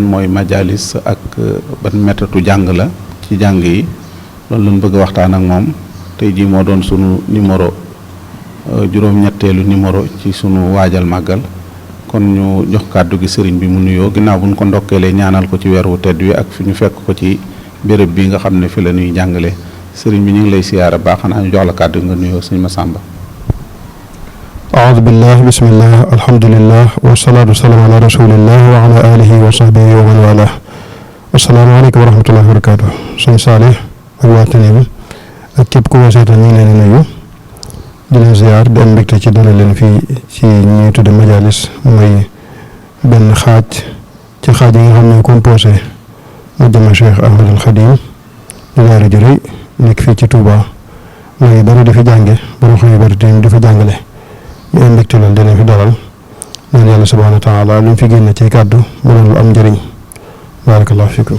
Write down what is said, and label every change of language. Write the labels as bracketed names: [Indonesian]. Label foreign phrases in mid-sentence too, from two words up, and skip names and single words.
[Wolof] mooy majalis ak ban méthode jàng la ci jàng yi loolu lan bëgg a waxtaan ak moom tey jii moo doon sunu numéro juróom-ñetteelu numéro ci sunu waajal màggal kon ñu jox kàddu gi sëriñ bi mu nuyoo ginnaaw bu ñu ko ndokkeelee ñaanal ko ci weer wu tedd wi ak fi ñu fekk ko ci béréb bi nga xam ne fi la ñuy jàngale sëriñ bi ñu ngi lay siyaara baax xanaa ñu jox la kàddu nga nuyoo sëñ Massamba. [Arabic] أعوذ بالله بسم الله الحمد لله والصلاة والسلام على رسول الله وعلى آله وصحبه ومن والاه السلام عليكم ورحمة الله وبركاته [Wolof] sëñ Saalih ak waa Tanim ak képp ku ma seetaan ñu ngi leen di nuyu di leen ziar di am mbégte ci dalal leen fii ci ñuy tudde majalis mooy benn xaaj ci xaaj yi nga xam ne composé Majma Cheikh Ahmadul Khadim di daara ju rëy nekk fii ci Touba mooy bari di fi jànge borom xam yu bari di fi jàngale ñu am mbégte loolu dinañ fi dalal ñaan yàlla [Arabic] سبحانه وتعالى [Wolof] lu ñu fi génne ci kàddu mu doon lu am njëriñ [Arabic] بارك الله فيكم